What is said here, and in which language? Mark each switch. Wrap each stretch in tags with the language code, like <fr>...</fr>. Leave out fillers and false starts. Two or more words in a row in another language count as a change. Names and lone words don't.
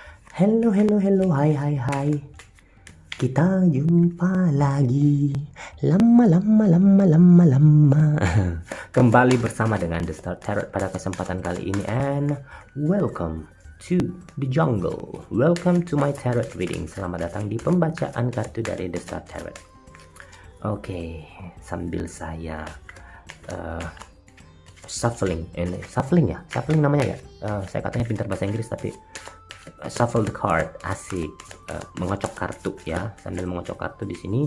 <en>Hello, hello, hello, hai, hai, hai.</en> <id>Kita jumpa lagi. Lama, lama, lama, lama, lama. Kembali bersama dengan The Star Tarot pada kesempatan kali ini.</id> <en>And welcome to the jungle. Welcome to my tarot reading.</en> <id>Selamat datang di pembacaan kartu dari The Star Tarot. Oke, sambil saya shuffling namanya ya. Saya katanya pintar bahasa Inggris tapi</id> <en>shuffle the card,</en> <id>asik. Mengocok kartu ya, sambil mengocok kartu di sini.</id>